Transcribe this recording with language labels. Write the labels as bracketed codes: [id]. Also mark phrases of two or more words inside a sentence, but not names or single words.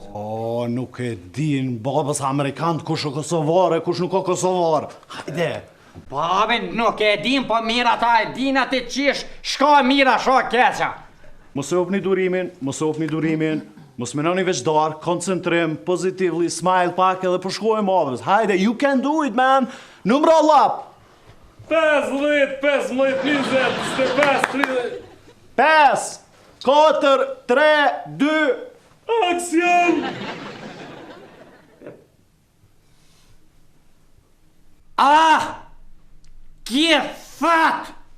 [sq] O, nuk e din babës Amerikanët kush o kosovare, kush nuk o kosovar. Hajde! Babin nuk e din, po mira ta e din atë qish, shka mira, shka keqa. Mos e opni durimin, mos menoni veç darë, koncentrim, [en] positively, smile [sq] pak edhe përshkojmë babës. Hajde, [en] you can do it, man! [sq] Numra lap! 15, 20, 25, 30... 5, 4, 3, 2... Aksion! Kje fat!